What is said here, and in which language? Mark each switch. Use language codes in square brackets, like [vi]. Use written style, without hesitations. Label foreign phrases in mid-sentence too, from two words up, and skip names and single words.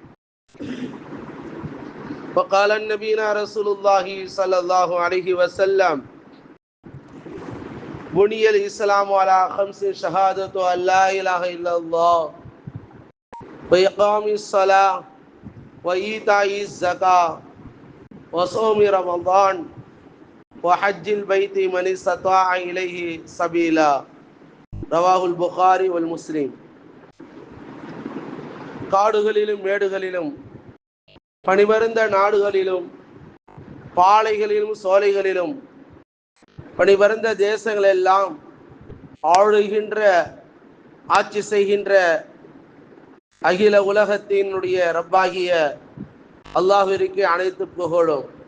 [ar] وقال النبينا رسول الله صلى الله عليه وسلم: بني الإسلام على خمس: شهادة أن لا إله إلا الله، وإقام الصلاة، وإيتاء الزكاة، وصوم رمضان، وحج البيت من استطاع إليه سبيلا. رواه البخاري والمسلم. [ta] காடுகளிலும் மேடுகளிலும் பனிபரந்த நாடுகளிலும் பாலைகளிலும் சோலைகளிலும் பனிபரந்த தேசங்களெல்லாம் ஆளுகின்ற ஆட்சி செய்கின்ற அகில உலகத்தினுடைய ரப்பாகிய அல்லாஹ்விற்கு அனைத்து புகழும்.